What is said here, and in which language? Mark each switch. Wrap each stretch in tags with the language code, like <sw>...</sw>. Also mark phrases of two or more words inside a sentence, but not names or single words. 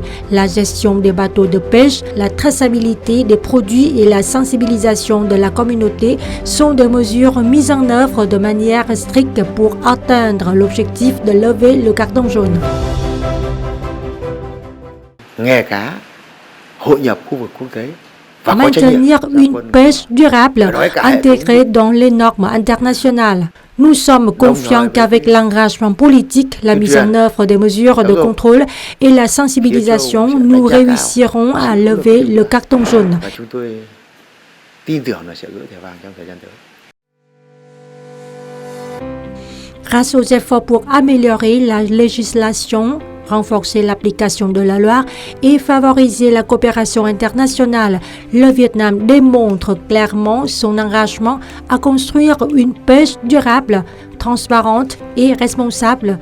<fr>La gestion des bateaux de pêche, la traçabilité des produits et la sensibilisation de la communauté sont des mesures mises en œuvre de manière stricte pour atteindre l'objectif de lever le carton jaune.</fr> <vi>nghề cá hội nhập khu vực quốc tế và có trách nhiệm</vi> <fr>maintenir une pêche durable intégrée dans les normes internationales. Nous sommes confiants qu'avec l'engagement politique, la mise en œuvre des mesures de contrôle et la sensibilisation, nous réussirons à lever le carton jaune.</fr> <vi>và chúng tôi tin tưởng là sẽ gỡ thẻ vàng trong thời gian tới.</vi> <fr>Grâce aux efforts pour améliorer la législation, renforcer l'application de la loi et favoriser la coopération internationale, le Vietnam démontre clairement son engagement à construire une pêche durable, transparente et responsable.</fr>